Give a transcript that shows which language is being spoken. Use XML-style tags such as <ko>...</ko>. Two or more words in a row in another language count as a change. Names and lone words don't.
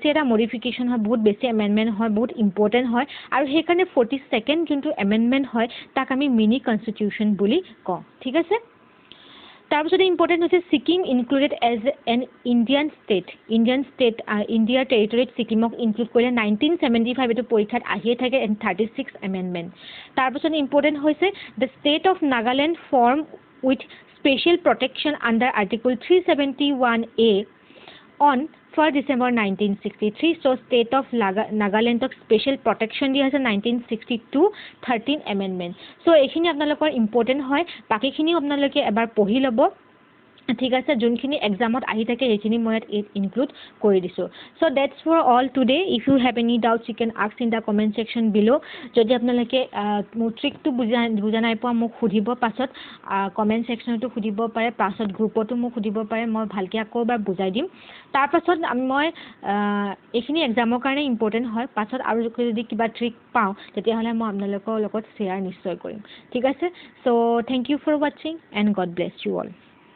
<as>এটা মডিফিকেশন হয় বহুত বেছি এমেন্ডমেন্ট হয় বহুত ইম্পৰ্টেন্ট হয় আৰু হেকাৰণে 42nd যোনটো এমেন্ডমেন্ট হয় তাক আমি</as> <en>mini constitution</en> <as>বুলি কওঁ ঠিক আছে তাৰপিছতে ইম্পৰ্টেন্ট হৈছে</as> <en>Sikkim included as an Indian state</en> <as>ইণ্ডিয়াৰ টেৰিটৰিত সিকিমক ইনক্লুড কৰিলে 1975 এটো পৰীক্ষাত আহিয়ে থাকে</as> <en>and 36 amendment</en> <as>তাৰপিছতে ইম্পৰ্টেন্ট হৈছে</as> <en>the state of Nagaland form with special protection under article 371A on 1st December 1963 so state of Nagaland of special protection</en> <as>দিয়া আছে</as> <en>1962 13 amendment so</en> <as>এইখিনি আপোনালোকৰ ইম্পৰ্টেন্ট হয় বাকিখিনি আপোনালোকে এবাৰ পঢ়ি লব ঠিক আছে যোনখিনি এক্সামত আহি থাকে এইখিনি মই ইনক্লুড কৰি দিছো</as> <en>so that's for all today if you have any doubts you can ask in the comment section below</en> <as>যদি আপোনালোকে মোৰ ট্ৰিকটো বুজা নাই পোৱা মোক খুদিব পাছত কমেন্ট সেকশনটো খুদিব পাৰে পাছত গ্ৰুপটো মোক খুদিব পাৰে মই ভালকে আকৌ এবাৰ বুজাই দিম তাৰ পাছত মই এইখিনি এক্সামৰ কাৰণে ইম্পৰ্টেন্ট হয় পাছত আৰু যদি কিবা ট্ৰিক পাও তেতিয়া হলে মই আপোনালোকৰ লগত শেয়াৰ নিশ্চয় কৰিম ঠিক আছে</as> <en>so thank you for watching and god bless you all</en>